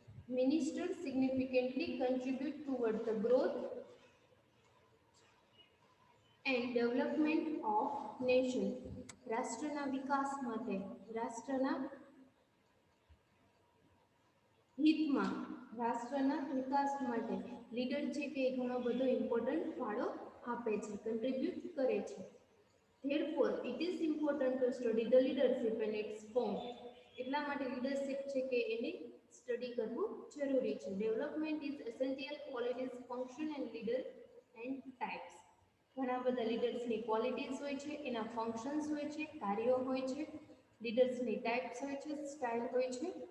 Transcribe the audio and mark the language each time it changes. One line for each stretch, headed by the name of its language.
English: Minister significantly contribute toward the growth and development of nation.
Gujarati: રાષ્ટ્રના વિકાસ માટે, રાષ્ટ્રના હિતમાં, રાષ્ટ્રના વિકાસ માટે લીડર છે કે ઘણો બધો ઇમ્પોર્ટન્ટ ફાળો આપે છે, કન્ટ્રીબ્યુટ કરે છે.
English: Therefore, it is important to study the leadership and its form.
Gujarati: એટલા માટે લીડરશિપ છે કે એને સ્ટડી કરવું જરૂરી છે.
English: Development is essential qualities function and leader and types.
Gujarati: ઘણા બધા લીડર્સની ક્વોલિટીઝ હોય છે, એના ફંક્શન્સ હોય છે, કાર્યો હોય છે, લીડર્સની ટાઈપ્સ હોય છે, સ્ટાઇલ હોય છે.